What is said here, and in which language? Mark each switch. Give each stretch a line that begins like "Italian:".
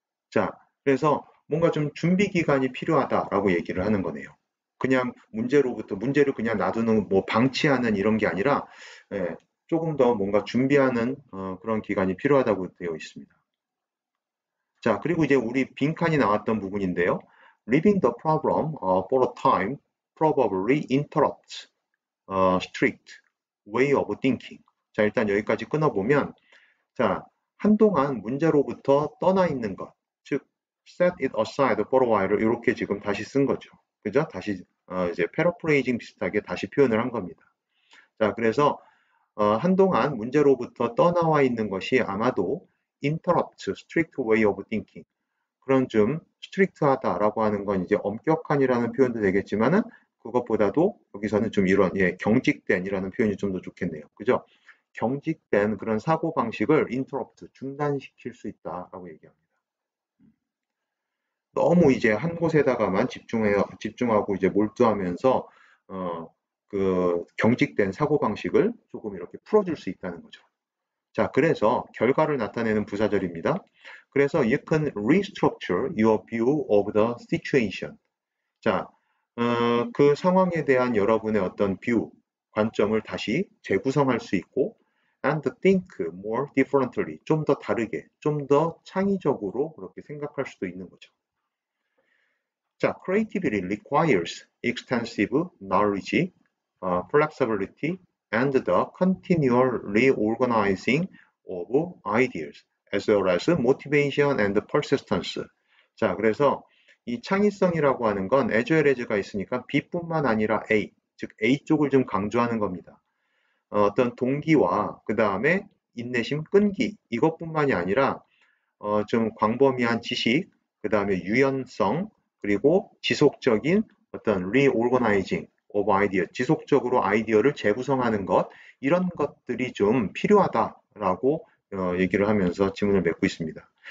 Korean: 자, 그래서 뭔가 좀 준비 기간이 필요하다라고 얘기를 하는 거네요. 그냥 문제를 그냥 놔두는 뭐 방치하는 이런 게 아니라 예, 조금 더 뭔가 준비하는 그런 기간이 필요하다고 되어 있습니다. 자, 그리고 이제 우리 빈칸이 나왔던 부분인데요.
English: Leaving the problem for a time probably interrupts strict way of thinking.
Korean: 자, 일단 여기까지 끊어보면 자, 한동안 문제로부터 떠나 있는 것, 즉
English: set it aside for a while
Korean: 을 이렇게 지금 다시 쓴 거죠. 그죠? 다시 이제 패러프레이징 비슷하게 다시 표현을 한 겁니다. 자, 그래서 한동안 문제로부터 떠나와 있는 것이 아마도
English: interrupt, strict way of thinking.
Korean: 그런 좀 스트릭트하다라고 하는 건 이제 엄격한이라는 표현도 되겠지만은 그것보다도 여기서는 좀 이런 경직된이라는 표현이 좀 더 좋겠네요. 그죠? 경직된 그런 사고 방식을
English: interrupt,
Korean: 중단시킬 수 있다라고 얘기합니다. 너무 이제 한 곳에다가만 집중하고 이제 몰두하면서 그 경직된 사고 방식을 조금 이렇게 풀어줄 수 있다는 거죠. 자, 그래서 결과를 나타내는 부사절입니다. 그래서
English: you can restructure your view of the situation.
Korean: 자, 그 상황에 대한 여러분의 어떤 뷰, 관점을 다시 재구성할 수 있고
English: and think more differently.
Korean: 좀 더 다르게, 좀 더 창의적으로 그렇게 생각할 수도 있는 거죠.
English: 자, creativity requires extensive knowledge, flexibility, and the continual reorganizing of ideas, as well as motivation and persistence.
Korean: 자, 그래서 이 창의성이라고 하는 건 as well as가 있으니까 B뿐만 아니라 A, 즉 A 쪽을 좀 강조하는 겁니다. 어떤 동기와 그 다음에 인내심, 끈기 이것뿐만이 아니라 좀 광범위한 지식, 그 다음에 유연성, 그리고 지속적인 어떤
English: reorganizing of idea,
Korean: 지속적으로 아이디어를 재구성하는 것, 이런 것들이 좀 필요하다라고 얘기를 하면서 지문을 맺고 있습니다.